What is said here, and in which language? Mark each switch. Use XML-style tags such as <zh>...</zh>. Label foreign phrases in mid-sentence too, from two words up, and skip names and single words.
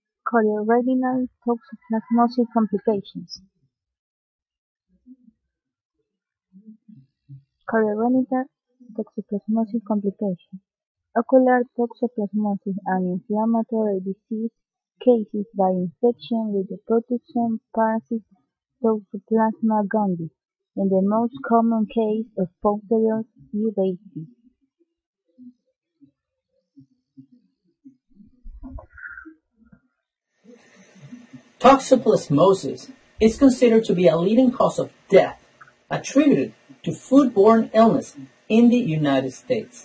<en>Chorioretinal toxoplasmosis complications. Chorioretinal toxoplasmosis complications. Ocular toxoplasmosis and inflammatory disease caused by infection with the protozoan parasite Toxoplasma gondii, in the most common case of posterior uveitis. Toxoplasmosis is considered to be a leading cause of death attributed to foodborne illness in the United States.</en>